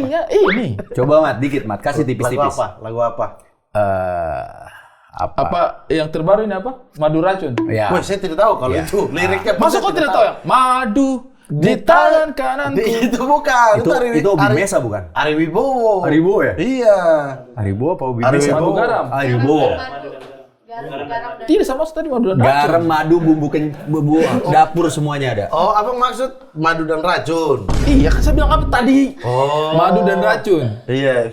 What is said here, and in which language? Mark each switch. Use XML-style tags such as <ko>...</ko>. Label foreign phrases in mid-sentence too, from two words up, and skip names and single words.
<id>Iya, ini. Coba Mat, dikit Mat, kasih tipis-tipis. Lagu apa? Apa yang terbaru ini apa? Madu Racun. Ya. Wah, saya tidak tahu kalau itu liriknya. Masa kau tidak tahu ya? Madu di tangan kananku. Itu bukan. Itu Obi Mesa bukan? Ari Wibowo. Ari Wibowo ya? Iya. Ari Wibowo apa Obi Ari Mesa? Wibowo. Madu garam. Ari Wibowo. Tidak sama tadi madu dan racun. Garam, madu, bumbu dapur semuanya ada. Oh, apa maksud madu dan racun? Iya, kan saya bilang apa tadi? Oh. Madu dan racun. Iya,</id>